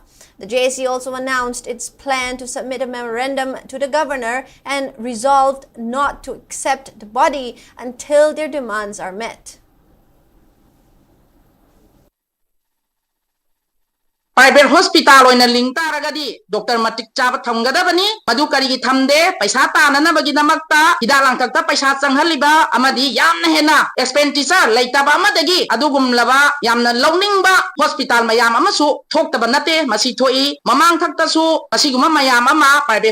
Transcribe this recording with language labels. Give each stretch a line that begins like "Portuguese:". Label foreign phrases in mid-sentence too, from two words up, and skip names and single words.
English: The JAC also announced its plan to submit a memorandum to the governor and resolved not to accept the body until their demands are met. Private hospital
Manipuri: oina ling taragadi doctor matik chaba thamgadabani madu karigi thamde paisa tananabagi namakta hida langkakta paisa changhaliba amadi yamna hena expenditure leitaba amadagi adugumlaba yamna lowningba hospital mayam amasu thoktaba nate masi thoi mamang thakta su asiguma mayam ama private